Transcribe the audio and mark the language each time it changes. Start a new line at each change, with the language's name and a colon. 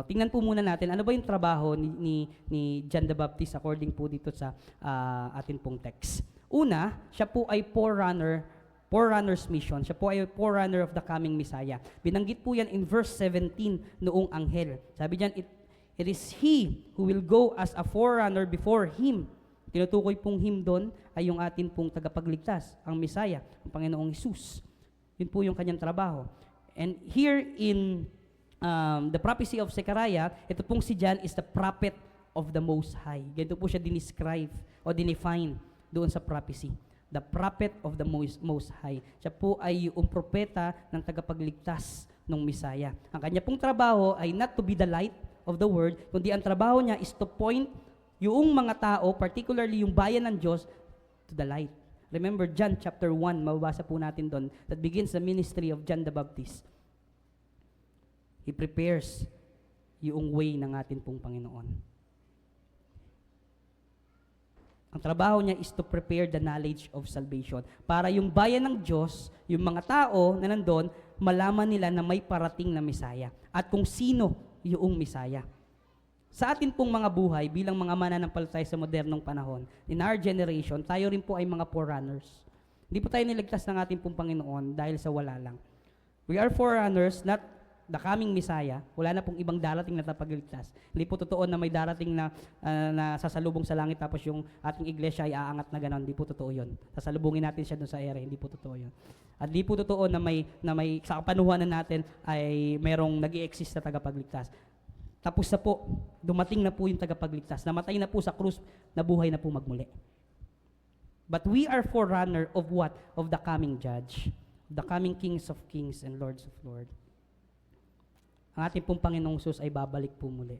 Filipino: Tingnan po muna natin, ano ba yung trabaho ni John the Baptist according po dito sa atin pong text. Una, siya po ay forerunner's mission. Siya po ay
English: forerunner of the coming Messiah.
Filipino: Binanggit po yan in verse 17 noong anghel. Sabi diyan,
English: it is He who will go as a forerunner before Him.
Filipino: Tinutukoy pong Him doon ay yung atin pong tagapagligtas, ang Messiah, ang Panginoong Hesus. Yun po yung kanyang trabaho.
English: And here in the prophecy of Zechariah,
Filipino: ito pong si John
English: is the prophet of the Most High.
Filipino: Ganito po siya dinescribe o dinefine doon sa prophecy.
English: The prophet of the Most High.
Filipino: Siya po ay yung propeta ng tagapagligtas ng Messiah. Ang kanya pong trabaho ay
English: not to be the light of the world,
Filipino: kundi ang trabaho niya
English: is to point
Filipino: yung mga tao, particularly yung bayan ng Diyos,
English: to the light. Remember John chapter 1,
Filipino: mababasa po natin doon,
English: that begins the ministry of John the Baptist. He prepares
Filipino: yung way ng atin pong Panginoon. Ang trabaho niya
English: is to prepare the knowledge of salvation.
Filipino: Para yung bayan ng Diyos, yung mga tao na nandun, malaman nila na may parating na Misaya. At kung sino yung Misaya. Sa atin pong mga buhay, bilang mga mananampalataya sa modernong panahon,
English: in our generation,
Filipino: tayo rin po ay mga forerunners. Hindi po tayo niligtas ng ating pong Panginoon dahil sa wala lang.
English: We are forerunners, not the coming Messiah.
Filipino: Wala na pong ibang darating na tapagliligtas. Hindi po totoo na may darating na, na sasalubong sa langit tapos yung ating iglesia ay aangat na gano'n. Hindi po totoo yun. Sasalubungin natin siya doon sa ere. Hindi po totoo yun. At hindi po totoo na may sa kapanuhanan natin ay merong nag-i-exist na tagapagligtas. Tapos na po, dumating na po yung tagapagligtas. Namatay na po sa krus, nabuhay na po magmuli.
English: But we are forerunner of what? Of the coming judge. The coming kings of kings and lords of lords.
Filipino: Ang ating pong Panginoong Sus ay babalik po muli.